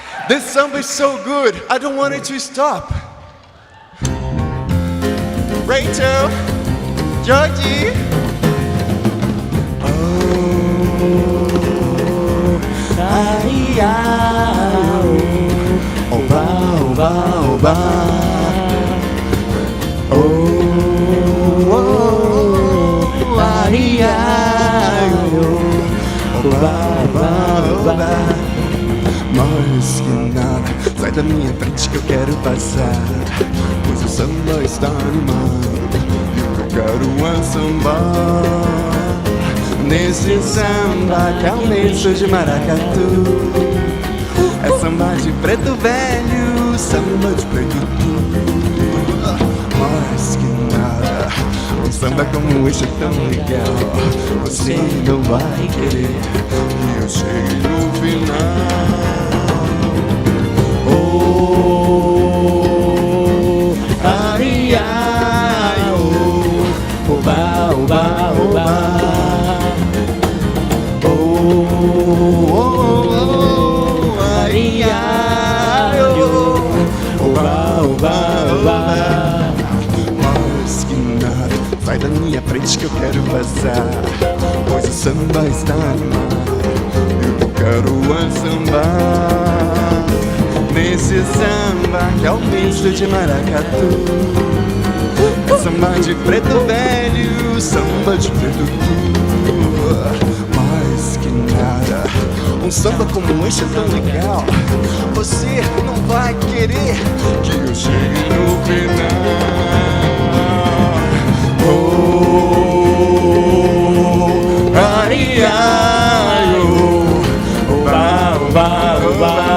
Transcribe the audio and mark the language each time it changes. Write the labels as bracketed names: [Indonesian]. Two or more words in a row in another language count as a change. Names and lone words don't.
[English] This samba is so good, I don't want it to stop. Rachel, Georgie. Oh, ai, ai, oh, oba, oba, oba. Oh, oh, ai, ai, oh, oba, oba, oba. [Portuguese] Mais que nada, sai da minha frente que eu quero passar, pois o samba está animado e o que eu quero é sambar. Nesse samba que é um misto de maracatu, é samba de preto velho, samba de preto tu. Mais que nada, um samba como esse é tão legal, você não vai querer que eu chegue no final. Oh, ai, ai, oh, oba, oba, oba. Oh, oh, oh, ai, ai, oh, oba, oba, oba. Mais que nada, sai da minha frente que eu quero passar, pois o samba está animado, eu quero é sambar. Nesse samba que é um misto de maracatu, é samba de preto velho, samba de preto tu. Mais que nada, um samba como esse é tão legal, você não vai querer que eu chegue no final. Oh, ai, ai, oh, oba, oba, oba.